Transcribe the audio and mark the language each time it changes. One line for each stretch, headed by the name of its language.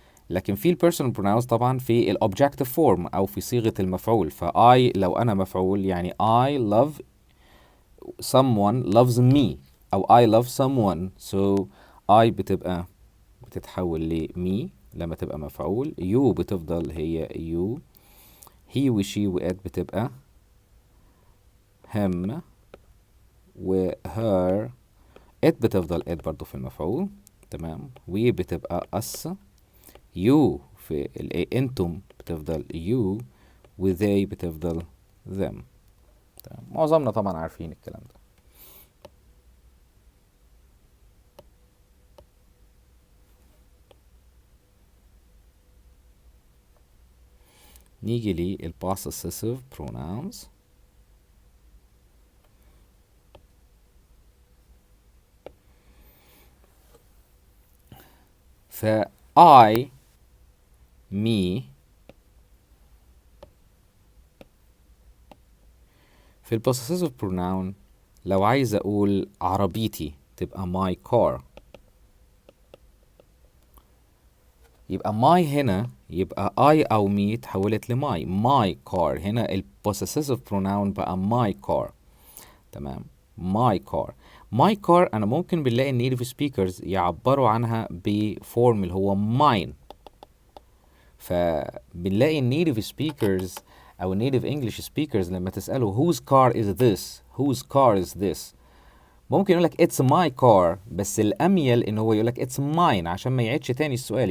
Arabic: لكن في البيرسونال pronouns طبعا في الobjective form أو في صيغة المفعول.
English: فI
Arabic: لو أنا مفعول يعني
English: I love someone loves me، أو I love someone.
Arabic: so I بتتحول ل me لما تبقى مفعول.
English: you بتفضل هي you. he و she و it بتبقى him و her.
Arabic: it بتفضل it برضو في المفعول، تمام. we بتبقى us. you في انتم بتفضل you، و they بتفضل them. تمام، معظمنا طبعا عارفين الكلام ده. نيجي لل possessive pronouns. ف I me في ال possessive pronoun لو عايز اقول عربيتي تبقى my car، يبقى my هنا يبقى I أو me اتحولت ل my car. هنا ال possessive pronoun بقى my car، تمام. my car أنا ممكن بنلاقي native speakers يعبروا عنها بفورم اللي هو mine. فبنلاقي native speakers أو native English speakers لما تسأله
English: whose car is this
Arabic: ممكن يقولك
English: it's my car،
Arabic: بس الأميل إن هو يقولك
English: it's mine
Arabic: عشان ما يعيدش تاني السؤال.